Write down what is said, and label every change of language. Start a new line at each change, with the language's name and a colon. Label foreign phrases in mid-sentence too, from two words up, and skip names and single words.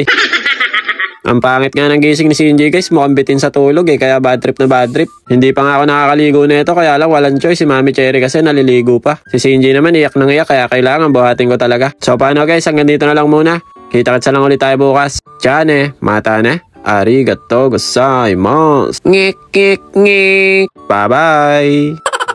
Filipino: Ang pangit nga ng gising ni Shinji guys, mukhang bitin sa tulog kaya
English: bad trip
Filipino: na
English: bad trip.
Filipino: Hindi pa nga ako nakakaligo na ito, kaya lang walang choice si Mami Cherry kasi naliligo pa. Si Shinji naman iyak nang iyak kaya kailangan buhatin ko talaga. So paano guys, hanggang dito na lang muna. Kita-kitsa lang ulit tayo bukas.
Japanese: じゃあね、またね, ありがとうございます. Ngik ngik ngik.
English: Bye bye.